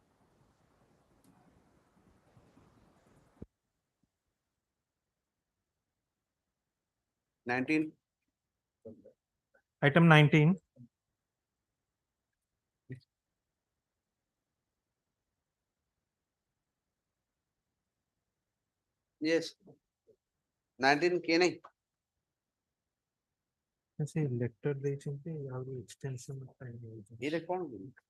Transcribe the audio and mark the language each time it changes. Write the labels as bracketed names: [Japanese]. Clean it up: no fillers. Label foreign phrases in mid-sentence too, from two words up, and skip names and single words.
[English] Item 19. Yes. [Hindi] 19 K nahi. [English] See, letter [Odia] ଦେଇଛନ୍ତି ଆହୁରି [English] extension of time ଦେଇଛନ୍ତି. [Odia] ଏଇଟା କଣ ବୋଲି?